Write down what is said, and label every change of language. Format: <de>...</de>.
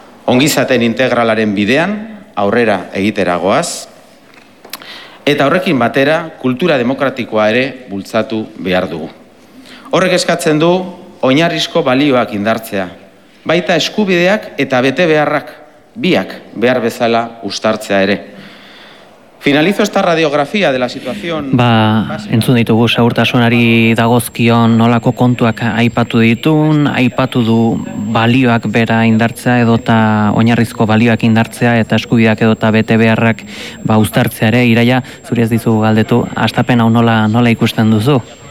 <eu>Ongizaten integralaren bidean aurrera egitera goaz, eta horrekin batera kultura demokratikoa ere bultzatu behar dugu. Horrek eskatzen du oinarrizko balioak indartzea, baita eskubideak eta bete beharrak biak behar bezala uztartzea ere.</eu> <es>Finalizo esta radiografía de la situación.</es> <eu>Ba, entzun ditugu segurtasunari dagozkion nolako kontuak aipatu ditun, aipatu du balioak bera indartzea edota oinarrizko balioak indartzea eta eskubideak edota bete beharrak ba uztartzea ere. Iraia, zuri ez dizugu galdetu, astapen hau nola ikusten duzu?</eu>